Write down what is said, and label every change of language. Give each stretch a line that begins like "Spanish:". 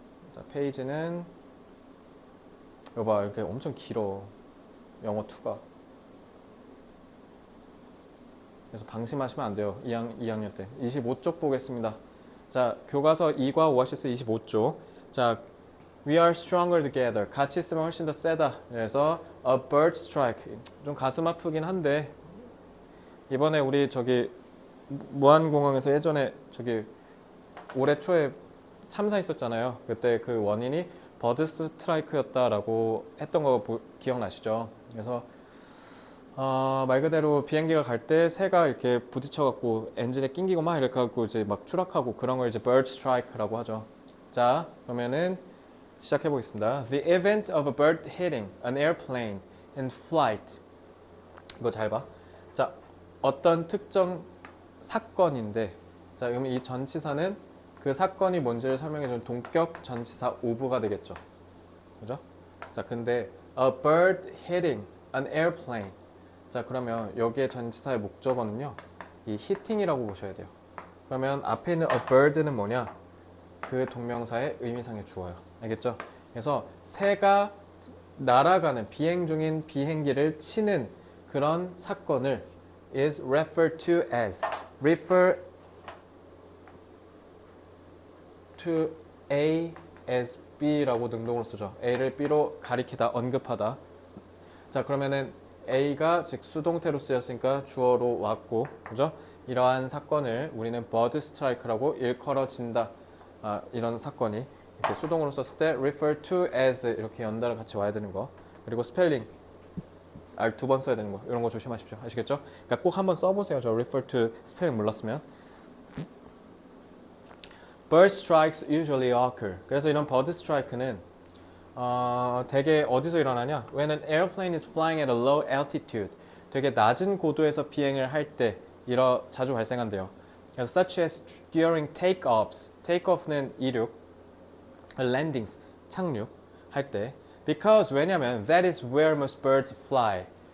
Korean: 자, 페이지는 여봐, 이렇게 엄청 길어. 영어 2가. 그래서 방심하시면 안 돼요. 2학년 때. 25쪽 보겠습니다. 자, 교과서 2과 오아시스 25쪽.
English: 자, We are stronger together.
Korean: 같이 있으면 훨씬 더 세다.
English: 그래서 a bird strike.
Korean: 좀 가슴 아프긴 한데 이번에 우리 저기 무안공항에서 예전에 저기 올해 초에 참사 있었잖아요. 그때 그 원인이 버드 스트라이크였다라고 했던 거 기억나시죠? 그래서 말 그대로 비행기가 갈 때 새가 이렇게 부딪혀갖고 엔진에 낑기고 막 이렇게 갖고 이제 막 추락하고 그런 걸 이제 bird strike라고 하죠. 자, 그러면은 시작해 보겠습니다.
English: The event of a bird hitting an airplane in flight.
Korean: 이거 잘 봐. 자, 어떤 특정 사건인데, 자, 그러면 이 전치사는 그 사건이 뭔지를 설명해주는 동격 전치사 of가 되겠죠. 그죠?
English: 자, 근데 a bird hitting an airplane.
Korean: 자, 그러면 여기에 전치사의 목적어는요, 이 hitting이라고 보셔야 돼요. 그러면 앞에 있는 a bird는 뭐냐? 그 동명사의 의미상의 주어요. 알겠죠? 그래서 새가 날아가는 비행 중인 비행기를 치는 그런 사건을
English: is referred to as refer to A as B
Korean: 라고 능동으로 쓰죠. A를 B로 가리키다, 언급하다. 자, 그러면은 A가 즉 수동태로 쓰였으니까 주어로 왔고, 그죠? 이러한 사건을 우리는 bird strike라고 일컬어진다. 이런 사건이 이렇게 수동으로 썼을 때 refer to as 이렇게 연달아 같이 와야 되는 거. 그리고 스펠링 R 2번 써야 되는 거. 이런 거 조심하십시오. 아시겠죠? 그러니까 꼭 한번 써보세요. 저 refer to 스펠링 몰랐으면.
English: Bird strikes usually occur.
Korean: 그래서 이런 bird strike는 되게 어디서 일어나냐?
English: When an airplane is flying at a low altitude.
Korean: 되게 낮은 고도에서 비행을 할 때 자주 발생한대요.
English: 그래서 such as during takeoffs.
Korean: takeoff는 이륙, landings 착륙 할 때.
English: Because 왜냐면 that is where most birds fly.